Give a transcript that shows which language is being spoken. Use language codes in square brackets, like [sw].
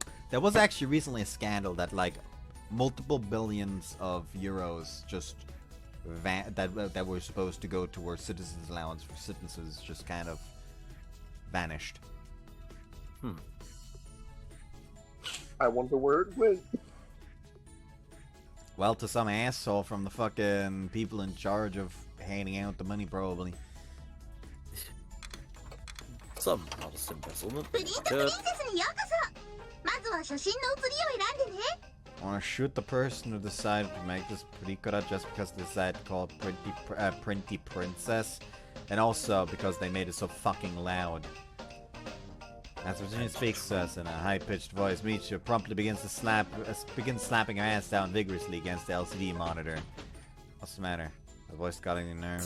[en] There was actually recently a scandal that like multiple billions of euros just that were supposed to go towards citizens' allowance for citizens just kind of vanished. I wonder where it went. Well, to some asshole from the fucking people in charge of handing out the money, probably. Some modest embezzlement. [ja] プリントプリンセスにようこそ。まずは写真の写りを選んでね。 [en] I want to shoot the person who decided to make this Purikura just because they decided to call it Printy Princess, and also because they made it so fucking loud. As Virginia speaks to us in a high-pitched voice, Michiru promptly begins slapping her ass down vigorously against the LCD monitor. What's the matter? The voice got on your nerves?